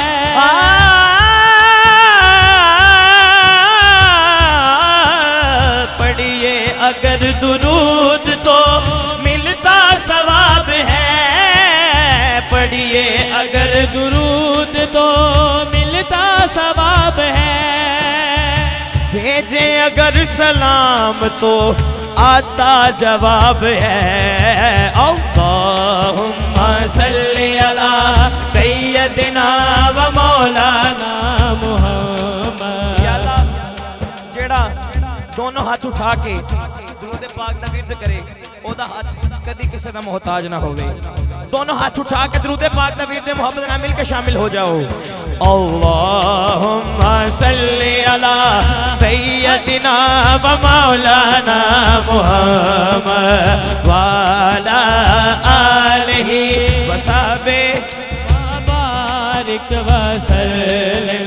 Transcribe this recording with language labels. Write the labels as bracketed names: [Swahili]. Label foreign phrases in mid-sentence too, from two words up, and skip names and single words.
[Urdu] پڑھیے اگر درود تو ملتا ثواب ہے. پڑھیے اگر درود تو ملتا ثواب ہے، بھیجے اگر سلام تو آتا جواب ہے. [Arabic] اللهم صل على سيدنا ومولانا محمد. يا الله, [Punjabi] جیڑا دونوں ہاتھ اٹھا کے درود پاک دا ورد کرے اودا ہاتھ کدی کسی دا محتاج نہ ہووے. دونوں ہاتھ اٹھا کے درود پاک دا ورد محمد نا مل کے شامل ہو جاؤ. [Arabic] اللهم صل على سيدنا ومولانا محمد وعلى آله وصحبه وبارك وسلم.